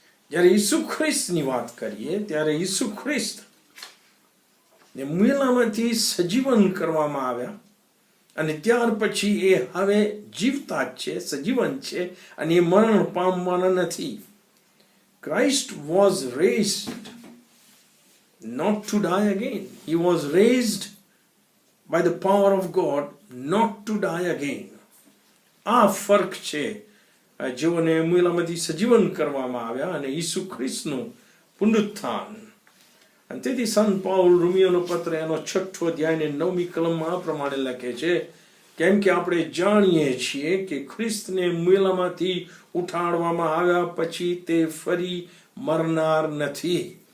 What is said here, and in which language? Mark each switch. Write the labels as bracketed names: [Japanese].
[Gujarati] જ્યારે ઈસુ ખ્રિસ્તની વાત કરીએ ત્યારે ઈસુ ખ્રિસ્ત ને મુયેલામાંથી સજીવન કરવામાં આવ્યા અને ત્યાર પછી એ હવે જીવતા જ છે, સજીવન છે અને એ મરણ પામવાના નથી. [English] Christ was raised not to die again. He was raised by the power of God not to die again. [Gujarati] આ ફરક છે જેઓને મુયેલામાંથી સજીવન કરવામાં આવ્યા અને ઈસુ ખ્રિસ્તનું પુનરુત્થાન. અને તેથી સંત પાઉલ રોમિયોનો પત્ર એનો 6 અધ્યાય 9મી કલમમાં આ પ્રમાણે લખે છે, કેમ કે આપણે જાણીએ છીએ કે ખ્રિસ્તને મુયેલામાંથી ઉઠાડવામાં આવ્યા પછી તે ફરી મરનાર નથી.